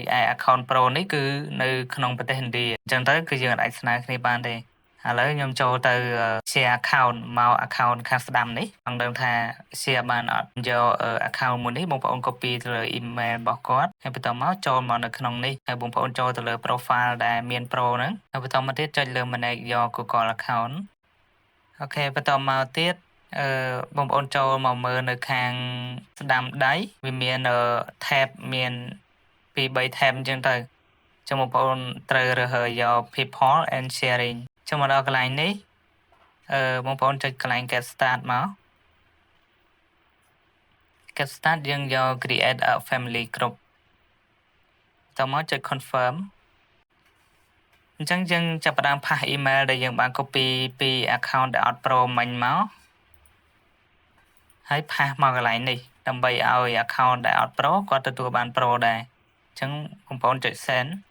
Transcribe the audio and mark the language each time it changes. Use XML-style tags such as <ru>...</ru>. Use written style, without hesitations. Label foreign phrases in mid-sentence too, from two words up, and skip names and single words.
<km>ឯ account Pro នេះគឺនៅក្នុងប្រទេសឥណ្ឌាអញ្ចឹងទៅគឺយើងអាចស្នើគ្នាបានទេឥឡូវខ្ញុំចូលទៅ</km> <en>share account</en> <km>មក account ខាងស្ដាំនេះចង់ ដឹងថា share បានអត់យក account មួយនេះបងប្អូន copy ទៅលើ email របស់គាត់ហើយបន្តមកចូលមកនៅក្នុងនេះហើយបងប្អូនចូលទៅលើ profile ដែលមាន Pro ហ្នឹងហើយបន្តមកទៀតចុចលើ</km> <en>manage your Google account</en> <km>អូខេបន្តមកទៀតបងប្អូនចូលមកមើលនៅខាងស្ដាំដៃវាមាន tab មាន2 3 tab អញ្ចឹងទៅចាំបងប្អូនត្រូវរើសយក</km> <en>people and sharing</en> <km>ចូលមកដល់កន្លែងនេះបងប្អូនចុចកន្លែង</km> <en>get start</en> <km>មក</km> <en>get start</en> <km>យើងយក</km> <en>create a family group</en> <km>តមកចុច confirm អញ្ចឹងយើងចាប់ផ្ដើមផាស email ដែលយើងបាន copy ពី account ដែលអត់ Pro មិញមកហើយផាសមកកន្លែងនេះដើម្បីឲ្យ account ដែលអត់ Pro គាត់ទទួលបាន Pro ដែរអញ្ចឹងបងប្អូនចុច send</km>